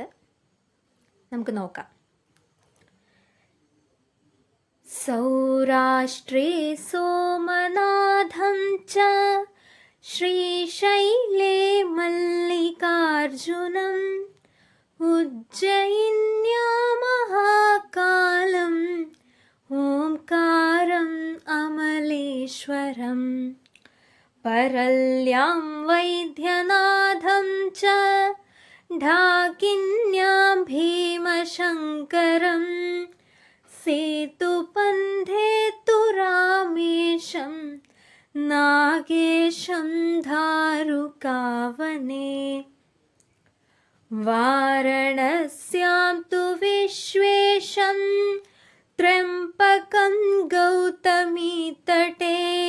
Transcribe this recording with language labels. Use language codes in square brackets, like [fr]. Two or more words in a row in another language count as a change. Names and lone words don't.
[ml] നമുക്ക് നോക്കാം. [sa] സൗരാഷ്ട്രേ സോമനാഥം ച ശ്രീശൈലേ മല്ലികാർജുനം ഉജ്ജയിന്യാ മഹാകാലം ഓംകാരം അമലേശ്വരം പരല്യാം വൈദ്യനാഥം ച ഢാകിന്യാം ഭീമശങ്കരം सेतुपन्थे तु रामेशं नागेशं धारुकावने वारणस्यां तु विश्वेशं त्र्यम्बकं गौतमीतटे